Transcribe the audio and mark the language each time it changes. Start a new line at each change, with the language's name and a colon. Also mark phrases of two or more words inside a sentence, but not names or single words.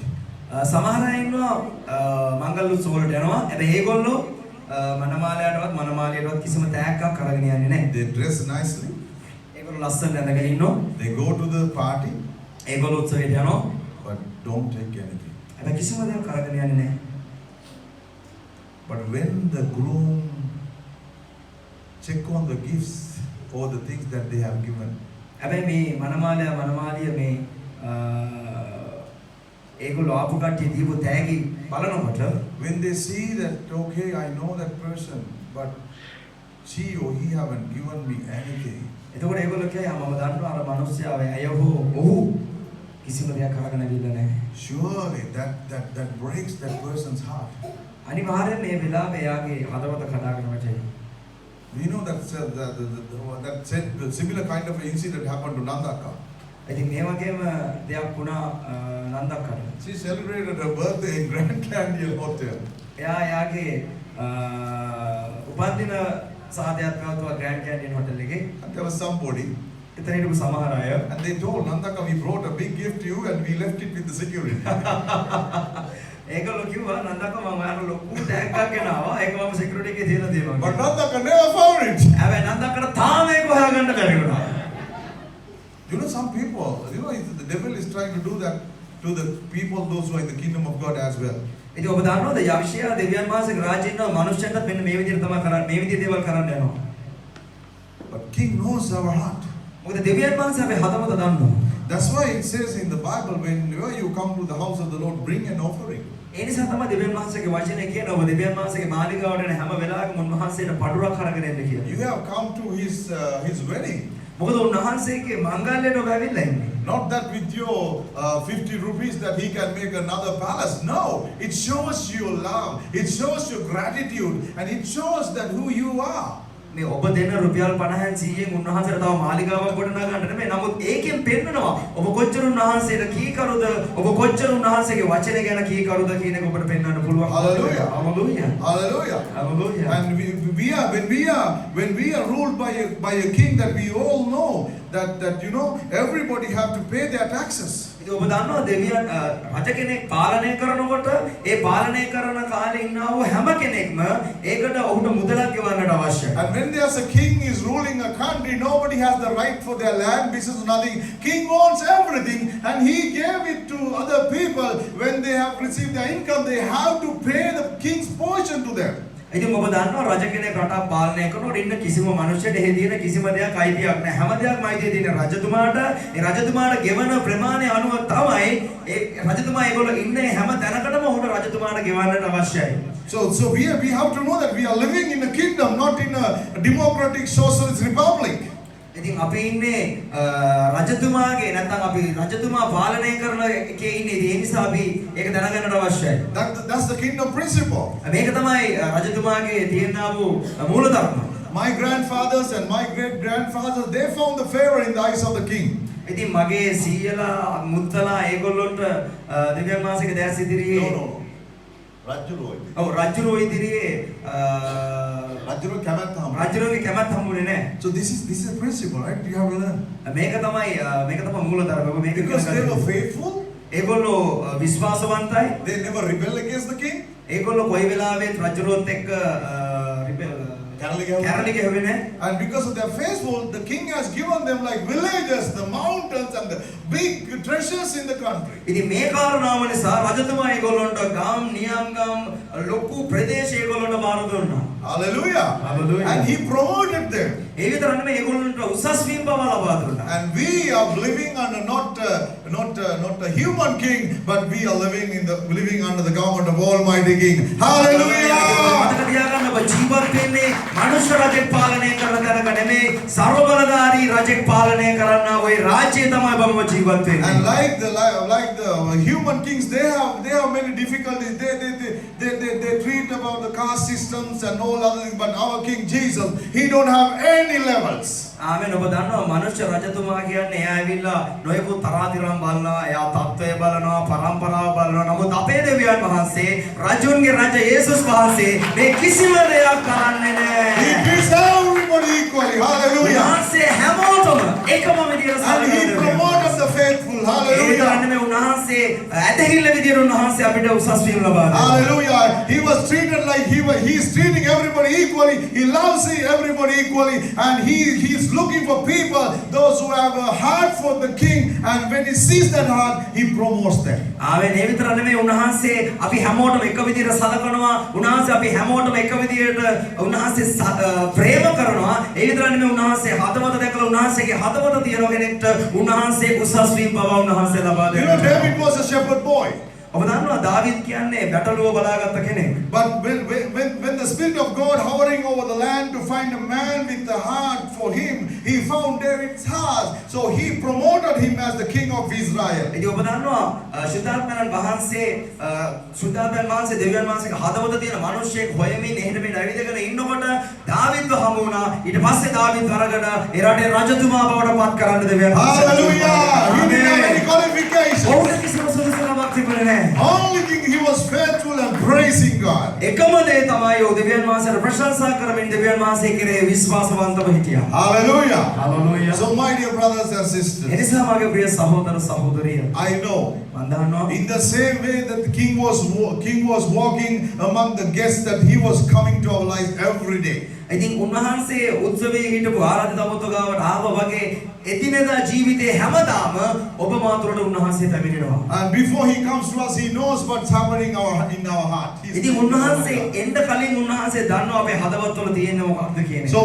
Sinhala: සමහර අය ඉන්නවා මංගල උත්සව වලට යනවා. හැබැයි ඒගොල්ලෝ මනමාලයටවත් මනමාලියටවත් කිසිම තෑග්ගක් අරගෙන යන්නේ නැහැ.
English: They dress nicely.
Sinhala: ඒගොල්ලෝ ලස්සන ඇඳගෙන ඉන්නවා.
English: They go to the party
Sinhala: ඒගොල්ලෝ උත්සවයට යනවා.
English: but don't take anything.
Sinhala: හැබැයි කිසිම දෙයක් අරගෙන යන්නේ නැහැ.
English: But when the groom check on the gifts or the things that they have given,
Sinhala: හැබැයි මේ මනමාලිය මේ ඒගොල්ලෝ ආපු කට්ටිය දීපු තෑගි බලනකොට
English: when they see that, okay, I know that person, but she or he haven't given me anything,
Sinhala: එතකොට ඒගොල්ලෝ කියයි මම දන්නවා අර මිනිස්සයා ඇය හෝ ඔහු කිසිම දෙයක් අරගෙන ගිහිල්ලා නැහැ.
English: surely that breaks that person's heart.
Sinhala: අනිවාර්යයෙන් මේ වෙලාවේ එයාගේ හදවත කඩාගෙන වැටෙයි.
English: We know that the similar kind of incident happened to Nandaka.
Sinhala: ඉතින් මේ වගේම දෙයක් වුණා නන්දක්කට.
English: She celebrated her birthday in Grand Canyon Hotel.
Sinhala: එයා එයාගේ උපන්දින සාදයක් පැවැත්වුවා ග්‍රෑන්ඩ් කැන්ටින් හොටල් එකේ.
English: And there was somebody,
Sinhala: එතන හිටපු සමහර අය
English: and they told Nandaka, we brought a big gift to you and we left it with the security.
Sinhala: ඒගොල්ලෝ කිව්වා නන්දක්ක මම ඔයාලට ලොකු ටැග්ගක් ගෙනාවා. ඒක මම සිකියුරිටි එකේ තියලා තියෙනවා.
English: But Nandaka never found it.
Sinhala: හැබැයි නන්දක්කට තාම ඒක හොයාගන්න බැරි වුණා.
English: You know, some people, the devil is trying to do that to the people, those who are in the kingdom of God as well.
Sinhala: ඉතින් ඔබ දන්නවද යක්ෂයා දෙවියන් වහන්සේගේ රාජ්‍යයේ ඉන්න මනුෂ්‍යයන්ට මෙන්න මේ විදිහට තමයි කරන්නේ. මේ විදිහේ දේවල් කරන්න යනවා.
English: But King knows our heart.
Sinhala: මොකද දෙවියන් වහන්සේ අපේ හදවත දන්නවා.
English: That's why it says in the Bible, whenever you come to the house of the Lord, bring an offering.
Sinhala: ඒ නිසා තමයි දෙවියන් වහන්සේගේ වචනේ කියනවා ඔබ දෙවියන් වහන්සේගේ මාලිගාවට එන හැම වෙලාවකම උන්වහන්සේට පඩුරක් අරගෙන එන්න කියලා.
English: You have come to his wedding.
Sinhala: මොකද උන්වහන්සේගේ මංගල්‍යයට ඔබ ඇවිල්ලා ඉන්නේ.
English: Not that with your 50 rupees that he can make another palace. No, it shows your love, it shows your gratitude, and it shows that who you are.
Sinhala: මේ ඔබ දෙන රුපියල් 50න් 100න් උන්වහන්සේට තව මාලිගාවක් ගොඩනගන්න නෙමෙයි. නමුත් ඒකෙන් පෙන්නනවා ඔබ කොච්චර උන්වහන්සේට කීකරුද, ඔබ කොච්චර උන්වහන්සේගේ වචනේ ගැන කීකරුද කියන එක ඔබට පෙන්වන්න පුළුවන්.
English: Hallelujah. Hallelujah. Hallelujah. Hallelujah. And when we are ruled by a king that we all know that you know everybody have to pay their taxes.
Sinhala: ඉතින් ඔබ දන්නවා දෙවියන් රජ කෙනෙක් පාලනය කරනකොට ඒ පාලනය කරන කාලේ ඉන්නා වූ හැම කෙනෙක්ම ඒකට ඔහුට මුදලක් ගෙවන්නට අවශ්‍යයි.
English: And when there's a king is ruling a country, nobody has the right for their land, business, nothing. King owns everything, and he gave it to other people. When they have received their income, they have to pay the king's portion to them.
Sinhala: ඉතින් ඔබ දන්නවා රජ කෙනෙක් රටක් පාලනය කරනකොට ඉන්න කිසිම මනුස්සයෙක් එහෙ තියෙන කිසිම දෙයක් අයිතියක් නැහැ. හැම දෙයක්ම අයිතිය තියෙන රජතුමාට. ඒ රජතුමාට ගෙවන ප්‍රමාණය අනුව තමයි ඒ රජතුමා ඒගොල්ලෝ ඉන්නේ හැම තැනකටම ඔහුට රජතුමාට ගෙවන්නට අවශ්‍යයි.
English: So we have to know that we are living in a kingdom, not in a democratic socialist republic.
Sinhala: ඉතින් අපි ඉන්නේ රජතුමාගේ නැත්නම් අපි රජතුමා පාලනය කරන එකේ ඉන්නේ. ඒ නිසා අපි ඒක දැනගන්නට අවශ්‍යයි.
English: That's the kingdom principle.
Sinhala: මේක තමයි රජතුමාගේ තියෙනා වූ මූලධර්ම.
English: My grandfathers and my great grandfathers, they found the favor in the eyes of the king.
Sinhala: ඉතින් මගේ සීයලා මුත්තලා ඒගොල්ලොන්ට දෙවියන් වහන්සේගේ දැස් ඉදිරියේ No. රජුරෝයි. ඔව් රජුරෝ ඉදිරියේ රජුරෝ කැමැත්ත හම්බ. රජුරෝගේ කැමැත්ත හම්බුනේ නැහැ.
English: So this is a principle, right? You have to learn.
Sinhala: මේක තමයි මූලධර්ම. මේක
English: Because they were faithful,
Sinhala: ඒගොල්ලෝ විශ්වාසවන්තයි.
English: they never rebel against the king.
Sinhala: ඒගොල්ලෝ කොයි වෙලාවෙත් රජුරෝත් එක්ක කැරලි ගහුවේ නැහැ.
English: And because of their faithful, the king has given them like villages, the mountains and the big treasures in the country.
Sinhala: ඉතින් මේ කාරණාව නිසා රජතුමා ඒගොල්ලන්ට ගම් නියම් ගම් ලොකු ප්‍රදේශ ඒගොල්ලන්ට බාර දුන්නා.
English: Hallelujah. Hallelujah. And he promoted them.
Sinhala: ඒ විතර නෙමෙයි ඒගොල්ලන්ට උසස් වීම බව ලබා දුන්නා.
English: And we are living under not a human king, but we are living under the government of Almighty King. Hallelujah.
Sinhala: මතක තියාගන්න ඔබ ජීවත් වෙන්නේ මනුෂ්‍ය රජෙක් පාලනය කරන තැනක නෙමෙයි ਸਰවබලධාරී රජෙක් පාලනය කරන ওই රාජ්‍යය තමයි ඔබම ජීවත් වෙන්නේ.
English: And like the human kings, they have many difficulties. They treat about the caste systems and all other things, but our King Jesus, he don't have any levels.
Sinhala: ආමෙන්. ඔබ දන්නවා මනුෂ්‍ය රජතුමා කියන්නේ එයා ඇවිල්ලා නොයෙකුත් තරාතිරම් බලනවා, එයා තත්ත්වය බලනවා, පරම්පරාව බලනවා. නමුත් අපේ දෙවියන් වහන්සේ රජුන්ගේ රජ යේසුස් වහන්සේ මේ කිසිම දෙයක් කරන්නේ නැහැ.
English: He treats everybody equally. Hallelujah.
Sinhala: උන්වහන්සේ හැමෝටම එකම විදියට
English: And he promotes the faithful. Hallelujah.
Sinhala: උන්වහන්සේ ඇදහිල්ල විදියට උන්වහන්සේ අපිට උසස් වීම ලබා දෙනවා.
English: Hallelujah. He was treated like he's treating everybody equally. He loves everybody equally, and he's looking for people, those who have a heart for the king, and when he sees that heart, he promotes them.
Sinhala: ආවෙන් ඒ විතර නෙමෙයි උන්වහන්සේ අපි හැමෝටම එක විදියට සලකනවා. උන්වහන්සේ අපි හැමෝටම එක විදියට උන්වහන්සේ ප්‍රේම කරනවා. ඒ විතර නෙමෙයි උන්වහන්සේ හදවත දැකලා උන්වහන්සේගේ හදවත තියෙන කෙනෙක්ට උන්වහන්සේ උසස් වීම බව උන්වහන්සේ ලබා
English: You know,
Sinhala: දෙනවා.
English: David was a shepherd boy.
Sinhala: ඔබ දන්නවා දාවිද් කියන්නේ බැටළුව බලාගත්ත කෙනෙක්.
English: But when the Spirit of God hovering over the land to find a man with a heart for him, he found David's heart. So he promoted him as the king of Israel.
Sinhala: ඉතින් ඔබ දන්නවා ශුද්ධාත්මයන් වහන්සේ දෙවියන් වහන්සේගේ හදවත තියෙන මිනිහෙක් හොයමින් එහෙට මෙහෙට ඇවිදගෙන ඉන්නකොට දාවිද්ව හමු වුණා. ඊට පස්සේ දාවිද් අරගෙන ඒ රටේ රජතුමා බවට පත් කරන්න දෙවියන් වහන්සේ.
English: Hallelujah. He didn't have any qualifications.
Sinhala: ඔහුට කිසිම සුදුසුකමක් තිබුණේ නැහැ.
English: Only thing, he was faithful and praising God.
Sinhala: එකම දේ තමයි ඔහු දෙවියන් වහන්සේට ප්‍රශංසා කරමින් දෙවියන් වහන්සේ කෙරෙහි විශ්වාසවන්තව හිටියා.
English: Hallelujah. Hallelujah. So my dear brothers and sisters,
Sinhala: එනිසා මගේ ප්‍රිය සහෝදර සහෝදරිය
English: I know
Sinhala: මම දන්නවා
English: in the same way that the king was walking among the guests, that he was coming to our lives every day.
Sinhala: ඉතින් උන්වහන්සේ උත්සවයේ හිටපු ආරාධිත අමුතුගාවට ආව වගේ එදිනෙදා ජීවිතේ හැමදාම ඔබ මාතුරට උන්වහන්සේ පැමිණෙනවා.
English: And before he comes to us, he knows what's happening in our heart.
Sinhala: ඉතින් උන්වහන්සේ එන්න කලින් උන්වහන්සේ දන්නවා අපේ හදවත්වල තියෙන මොකක්ද කියන එක.